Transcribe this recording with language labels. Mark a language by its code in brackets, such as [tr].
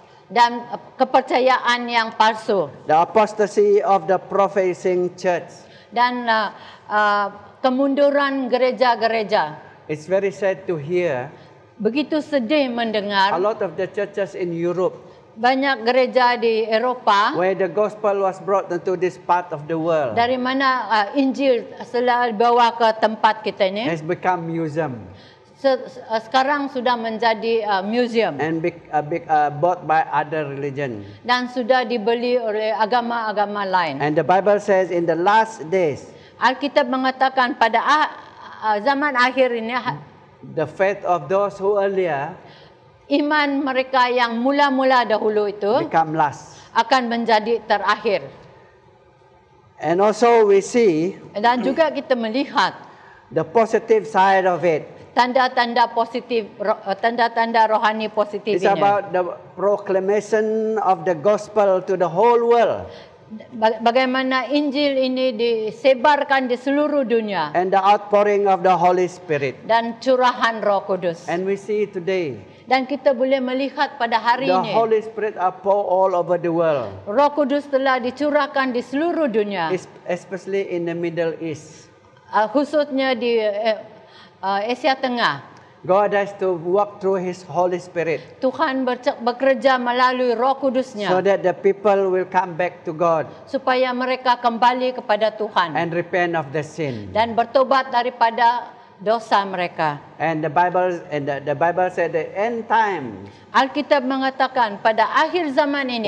[ms] dan kepercayaan yang palsu [en] The apostasy of the professing church. [ms] dan kemunduran gereja-gereja. [en] It's very sad to hear [ms] Begitu sedih mendengar [en] lot of the churches in Europe [ms] banyak gereja di Eropah [en] where the gospel was brought into this part of the world [ms] dari mana Injil selalu bawa ke tempat kita ini [en] has become museum [ms] sekarang sudah menjadi museum [en] and bought by other religion. [ms] dan sudah dibeli oleh agama-agama lain. [en] And the Bible says in the last days, [ms] Alkitab mengatakan pada zaman akhir ini [en] the faith of those who earlier [ms] iman mereka yang mula-mula dahulu itu [en] become last. [ms] akan menjadi terakhir. [en] And also we see [ms] Dan juga kita melihat [en] the positive side of it. [ms] tanda-tanda positif, tanda-tanda rohani positif [en] It's [ms] ini. [en] about the proclamation of the gospel to the whole world [ms] Bagaimana Injil ini disebarkan di seluruh dunia [en] and the outpouring of the Holy Spirit. [ms] dan curahan Roh Kudus. [en] And we see today [ms] Dan kita boleh melihat pada hari [en] the [ms] ini [en] Holy Spirit are poured all over the world, [ms] Roh Kudus telah dicurahkan di seluruh dunia, [en] especially in the Middle East. [ms] khususnya di Asia Tengah. [en] God has to work through His Holy Spirit [ms] Tuhan bekerja melalui Roh [en] so [ms] Kudusnya [en] that the people will come back to God [ms] supaya mereka kembali kepada Tuhan [en] and repent of the sin. [ms] dan bertobat daripada dosa mereka. [en] And the Bible said the end time, [ms] Alkitab mengatakan pada akhir zaman ini